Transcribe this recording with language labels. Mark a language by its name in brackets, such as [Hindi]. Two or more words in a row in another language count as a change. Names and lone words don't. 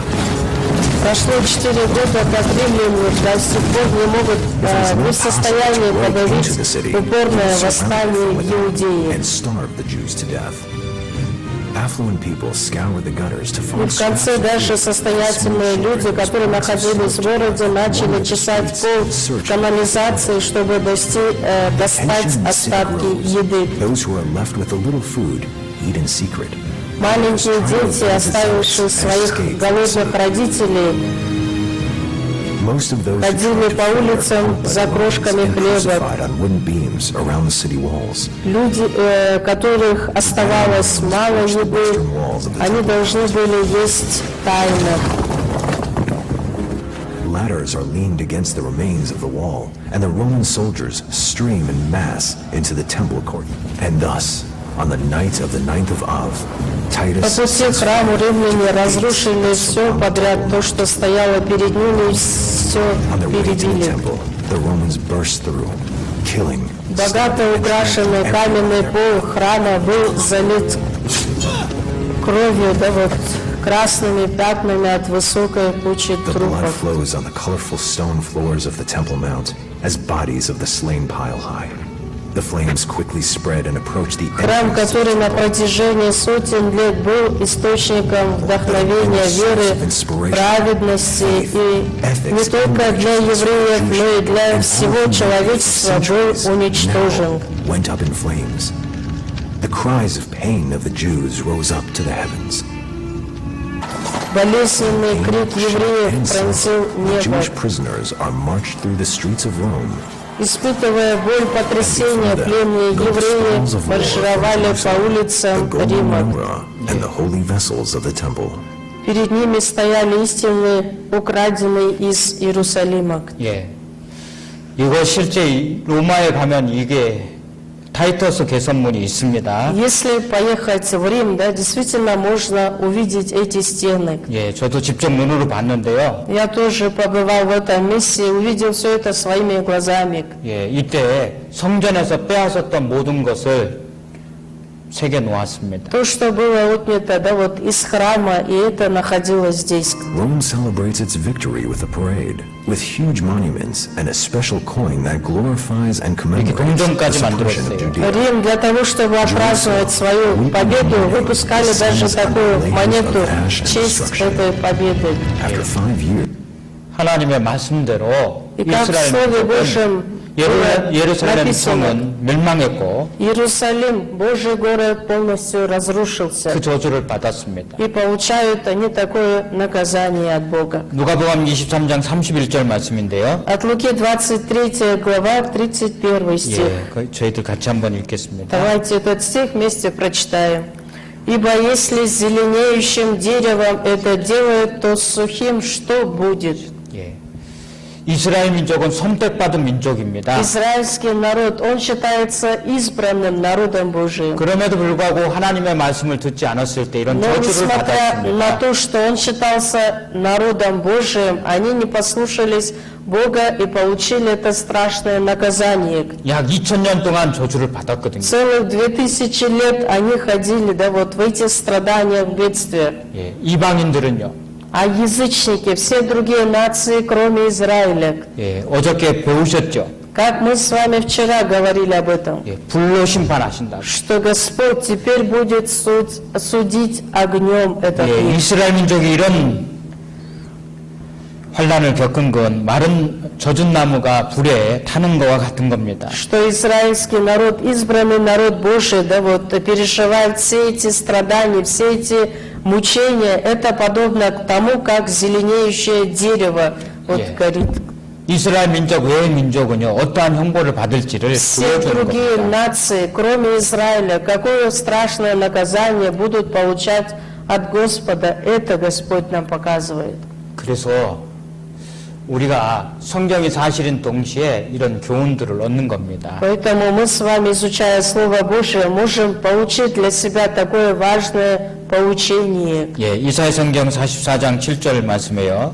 [Russian] Прошло 4 года, как римляне до сих пор не могут, не в состоянии подавить упорное восстание в Иудее. [English] And starve the Jews to death. Affluent people scoured the gutters to [Russian] И [English] find [Russian] в конце даже состоятельные люди, которые находились в городе, начали чесать пол в канализации, чтобы достать остатки еды. [English] Those who are left with a little food eat in secret. [Russian] Маленькие дети, оставившие своих голодных родителей, [English] Most of those who [Russian] ходили [English] tried [Russian] по [English] to flee [Russian] улицам [English] are [Russian] за [English] held by [Russian] крошками [English] and [Russian] хлеба. [English] crucified on wooden beams around the city walls. [Russian] Люди, которых оставалось мало еды, они должны были есть тайно. [English] Ladders are leaned against the remains of the wall, and the Roman soldiers stream in mass into the temple court. And thus, on the night of the 9th of Av, [Russian] По Titus пути к [English] sends [Russian] храму [English] fire [Russian] римляне разрушили все подряд, то, что стояло перед ними, все [English] on their way to the [Russian] перебили. [English] temple. The Romans burst through, killing. [Russian] Богато украшенный каменный пол храма был залит кровью, да вот, красными пятнами от высокой кучи [English] The blood [Russian] трупов. [English] flows on the colorful stone floors of the Temple Mount as bodies of the slain pile high. The flames quickly spread and approach the [Russian] Храм, [English] entrance. [Russian] который на протяжении сотен лет был источником вдохновения, веры, праведности и не только для евреев, но и для всего человечества был уничтожен. [English] Now went up in flames. The cries of pain of the Jews rose up to the heavens. [Russian] Болезненный крик евреев [English] And [Russian] пронзил [English] so, [Russian] небо. [English] Jewish prisoners are marched through the streets of Rome. [Russian] Испытывая боль потрясения, пленные евреи маршировали по [English] The [Russian] улицам [English] golden [Russian] Рима. [English] menorah and the holy vessels of the temple. [Russian] Перед ними стояли истины, украденные из Иерусалима. [Korean] 예. 이거 실제 로마에 가면 이게 타이터스 개선문이 있습니다. [Russian] Если поехать в Рим, да, действительно можно увидеть эти стены. [Korean] 예, 저도 직접 눈으로 봤는데요. [Russian] Я тоже побывал в этом месте, увидел все это своими глазами. [Korean] 예, 이때 성전에서 빼앗았던 모든 것을 새겨 놓았습니다. [Russian] То, что было отнято, да, вот из храма, и это находилось здесь. [English] Rome celebrates its victory with a parade, with huge monuments and a special coin that glorifies and commemorates the [Korean] 동전까지 [English] suppression of [Korean] 만들었어요. [English] Judea. [Russian] Рим для того, чтобы отпраздновать свою победу, выпускали даже такую монету в честь этой победы. [English] After 5 years, [Korean] 하나님의 말씀대로 [Russian] И как в [Korean] 이스라엘 [Russian] Слове [Korean] 민족은 [Russian] Божьем было [Korean] 예루살렘 [Russian] написано, [Korean] 성은 멸망했고 [Russian] Иерусалим, Божий город, полностью разрушился. [Korean] 그 저주를 받았습니다. [Russian] И получают они такое наказание от Бога. [Korean] 누가복음 23장 31절 말씀인데요. [Russian] От Луки 23 глава, 31 стих. [Korean] 예, 저희들 같이 한번 읽겠습니다. [Russian] Давайте этот стих вместе прочитаем. «Ибо если с зеленеющим деревом это делает, то с сухим что будет?» [Korean] 예. 이스라엘 민족은 선택받은 민족입니다. [Russian] Израильский народ, он считается избранным народом Божиим. [Korean] 그럼에도 불구하고 하나님의 말씀을 듣지 않았을 때 이런 [Russian] Но [Korean] 저주를 [Russian] несмотря на [Korean] 받았습니다. [Russian] то, что он считался народом Божиим, они не послушались Бога и получили это страшное наказание. [Korean] 약 2000년 동안 저주를 받았거든요. [Russian] Целых 2000 лет они ходили, да, вот в этих страданиях, бедствиях. [Korean] 예, 이방인들은요. [Russian] А язычники, все другие нации, кроме Израиля, [Korean] 예, 어저께 배우셨죠? [Russian] как мы с вами вчера говорили об этом, [Korean] 예, 불로 심판하신다. [Russian] что Господь теперь будет судить огнем этот [Korean] 예, [Russian] мир. [Korean] 이스라엘 민족이 이런 환란을 겪은 건 마른 젖은 나무가 불에 타는 것과 같은 겁니다. [Russian] Что израильский народ, избранный народ Божий, да вот, переживает все эти страдания, все эти мучения, это подобно к тому, как зеленеющее дерево вот [English] Yeah. [Russian] горит. [Korean] 이스라엘 민족 외의 민족은요 어떠한 형벌을 받을지를 [Russian] Все [Korean] 보여주는 [Russian] другие [Korean] 겁니다. [Russian] нации, кроме Израиля, какое страшное наказание будут получать от Господа, это Господь нам показывает. [Korean] 그래서 우리가 성경이 사실인 동시에 이런 교훈들을 얻는 겁니다. [Russian] Поэтому мы с вами, изучая Слово Божие, можем получить для себя такое важное поучение. [Korean] 예, 이사야 성경 44장 7절 말씀이에요.